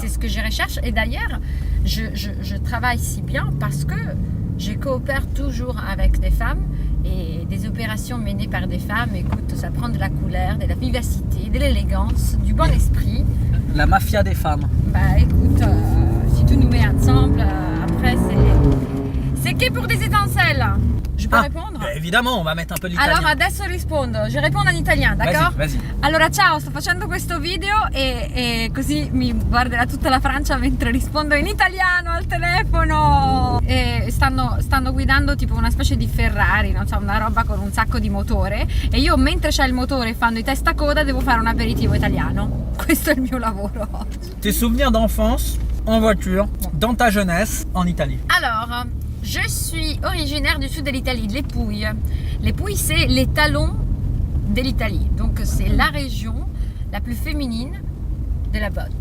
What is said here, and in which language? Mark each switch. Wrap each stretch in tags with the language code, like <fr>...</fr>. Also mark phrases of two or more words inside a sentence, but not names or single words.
<fr>c'est ce que je recherche. Et d'ailleurs, je travaille si bien parce que je coopère toujours avec des femmes et des opérations menées par des femmes, écoute, ça prend de la couleur, de la vivacité, de l'élégance, du bon esprit. La mafia des femmes. Bah écoute, si tout nous met ensemble, après c'est che pour des étincelles. Je peux répondre? Évidemment, on va mettre un peu d'italien.</fr> <it>Allora adesso rispondo, je rispondo in italiano, d'accordo?</it> <fr>Vas-y.</fr> <it>Allora ciao, sto facendo questo video e così mi guarderà tutta la Francia mentre rispondo in italiano al telefono. E stanno guidando tipo una specie di Ferrari, non so, una roba con un sacco di motore e io mentre c'è il motore fanno i testacoda devo fare un aperitivo italiano. Questo è il mio lavoro.</it> <fr>Tes souvenirs d'enfance en voiture, dans ta jeunesse, en Italie. Alors, je suis originaire du sud de l'Italie, de les Pouilles. Les Pouilles, c'est les talons de l'Italie. Donc, c'est la région la plus féminine de la botte.</fr>